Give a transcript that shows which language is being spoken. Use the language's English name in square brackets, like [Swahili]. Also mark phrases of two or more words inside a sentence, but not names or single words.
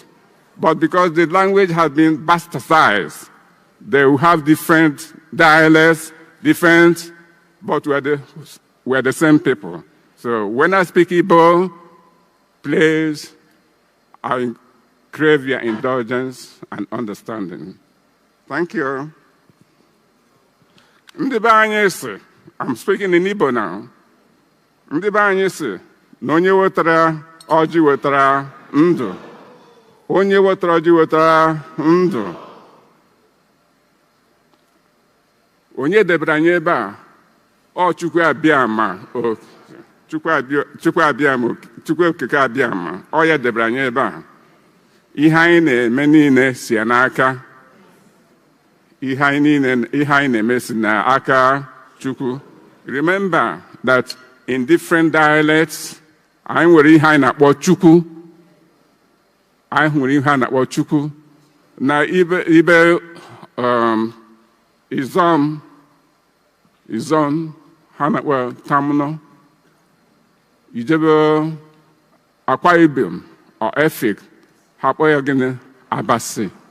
[English] But because the language has been bastardized, they will have different dialects, but we're the same people. So when I speak Igbo, please, I crave your indulgence and understanding. Thank you. [Igbo] Ndị be anyị sị, [English] I'm speaking in Igbo now. [Igbo] Ndị be anyị sị, na onye wetara ọjị wetara ndụ. Onye wetara ọjị wetara ndụ. Onye debere anyị ebe a, ọ Chukwu Abịama, Chukwu Okike Abịama, ọ ya debere anyị ebe a. Ihe anyị na-eme niile si n'aka. Ihe anyị na-eme si n'aka Chukwu. [English] Remember that in different dialects, [Igbo] anyị nwere ihe anyị na-akpọ Chukwu. Anyị nwere ihe a na-akpọ Chukwu. Na ibe Izom ha na-akpọ Tamno. Ijebe Akwa Ibom or Efik ha kpọ ya gịnị Abasi.